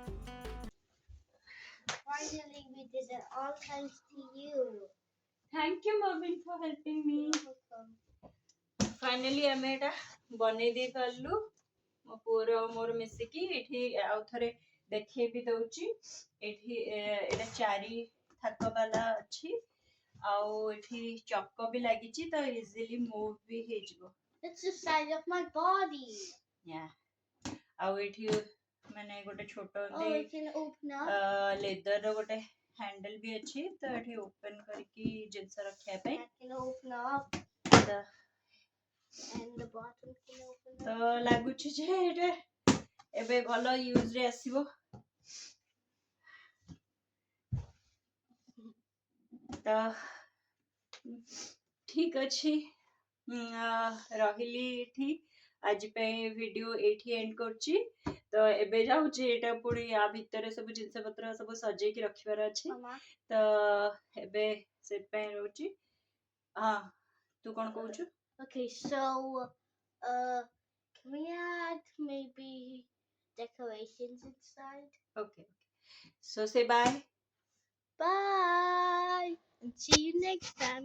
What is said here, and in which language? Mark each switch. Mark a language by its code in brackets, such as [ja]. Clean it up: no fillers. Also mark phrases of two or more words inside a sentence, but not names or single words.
[en] Finally, we did it. All thanks to you. Thank you, Marvin, for helping me. You're welcome. Finally, [or] ଆମେ ଏଟା ବନେଇ ଦେଇ ପାରିଲୁ। ମୋ ପୁଅର ମୋର ମିଶିକି ଏଠି ଆଉ ଥରେ ଦେଖେଇ ବି ଦଉଛି। ଏଠି ଏଟା 4 ଥାକ ବାଲା ଅଛି। ଆଉ ଏଠି ଚକ ବି ଲାଗିଛି ତ [en] easily move [or] ବି ହେଇଯିବ। [en] It's the size of my body. Yeah. [or] ଆଉ ଏଠି ମାନେ ଗୋଟେ ଛୋଟ [en] Oh, it can open up. [or] ଲେଦର ର ଗୋଟେ ହ୍ୟାଣ୍ଡେଲ ବି ଅଛି ତ ଏଠି ଓପନ କରିକି ଜିନିଷ ରଖିବା ପାଇଁ। [en] That can open up. [or] ତ [en] And the bottom can open up. [or] ତ ଲାଗୁଛି ଯେ ଏଟା ଏବେ ଭଲ ୟୁଜ ରେ ଆସିବ। ତ ଠିକ ଅଛି ରହିଲି ଏଠି ଆଜି ପାଇଁ ଭିडियो ଏଇଠି ଏଣ୍ଡ କରୁଛି। ତ ଏବେ ଯାଉଛି ଏଟା ପୁଣି ୟା ଭିତରେ ସବୁ ଜିନିଷ ପତ୍ର ସବୁ ସଜେଇକି ରଖିବାର ଅଛି। [en] Mama. [or] ତ ଏବେ ସେଥିପାଇଁ ରହୁଛି। ହଁ ତୁ କଣ କହୁଛୁ? [en] Okay, so can we add maybe decorations inside? Okay. So say bye. Bye, and see you next time.